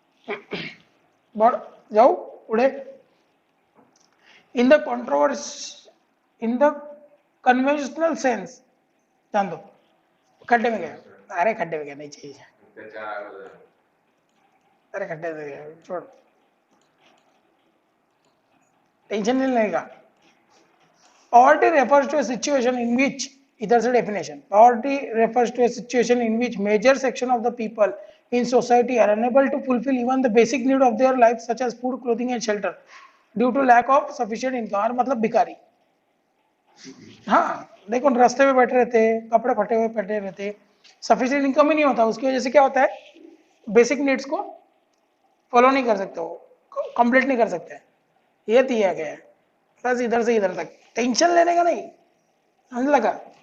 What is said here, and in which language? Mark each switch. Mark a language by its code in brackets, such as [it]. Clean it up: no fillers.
[hi] बढ़ जाओ पुढे। [en] in the controversy, in the conventional sense, [hi] जान दो, खड्डे में गया, अरे खड्डे में गया, नहीं चाहिए, अरे खड्डे में गया, छोड़, टेंशन नहीं लेगा। [en] Poverty refers to a situation in which, [hi] इधर से [en] definition, poverty refers to a situation in which major section of the people in society are unable to fulfill even the basic need of their life such as food, clothing and shelter due to lack of sufficient income। [hi] और मतलब भिखारी, हाँ देखो रास्ते में बैठे रहते, कपड़े फटे हुए बैठे रहते, सफिशिएंट इनकम ही नहीं होता, उसकी वजह से क्या होता है, बेसिक नीड्स को फॉलो नहीं कर सकते, वो कंप्लीट नहीं कर सकते, ये दिया गया है। बस इधर से इधर तक, टेंशन लेने का नहीं, समझ लगा।